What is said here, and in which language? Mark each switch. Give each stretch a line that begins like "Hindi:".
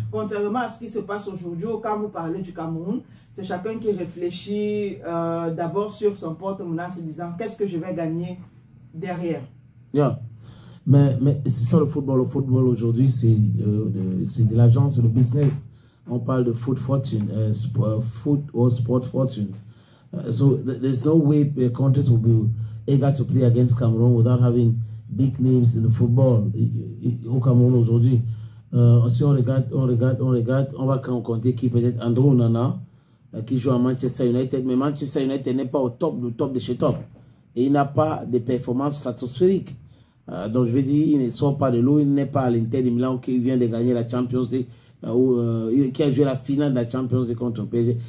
French: Contrairement à ce qui se passe aujourd'hui, quand vous parlez du Cameroun, c'est chacun qui réfléchit d'abord sur son porte-monnaie en se disant qu'est-ce que je vais gagner derrière. Yeah. Mais c'est ça le football. Le football aujourd'hui, c'est de l'argent, c'est le business. On parle de foot fortune, foot or sport fortune.
English: So there's no way countries will be eager to play against Cameroon without having big names in the football.
French: Au Cameroun aujourd'hui, si on regarde, on va compter qui peut-être Andrew Onana, qui joue à Manchester United, mais Manchester United n'est pas au top de chez top. Et il n'a pas de performances stratosphériques. Donc je vais dire, il ne sort pas de l'eau, il n'est pas à l'Inter de Milan qui vient de gagner la Champions League, qui a joué la finale de la Champions League contre le PSG.